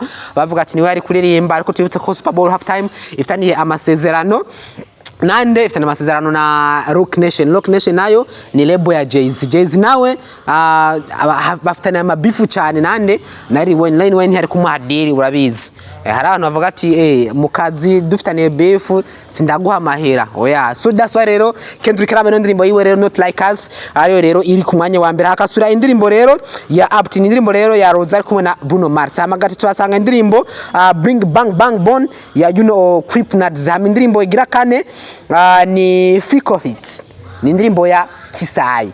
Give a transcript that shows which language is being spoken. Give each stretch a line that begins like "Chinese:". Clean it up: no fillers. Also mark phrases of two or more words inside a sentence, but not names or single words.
Rundi: Bavuga ati niwe ari kuririmba, ariko tubitse ko Super Bowl halftime ifitaniye amasezerano nande ifitana amasezerano na Rock Nation nayo ni label ya Jay-Z nawe bafitana amabifu cyane nande na Lil Wayne hari kumuhadiri urabizi. Hari abantu bavuga ati mu kazi dufitane beef sindaguha amahera oya.
English: So that's why
Rundi: rero Kendrick Lamar indirimbo yiwe rero Not Like Us ayo rero iri ku mwanya wa mbere. Hakasura indirimbo rero ya Upton, indirimbo rero ya Rose ari kumwe na Bruno Mars. Amagati twasanga indirimbo Bring Bang Bang Bone ya Creepnuts. Hama indirimbo igira kane ni Thick of It, ni indirimbo ya Kisai.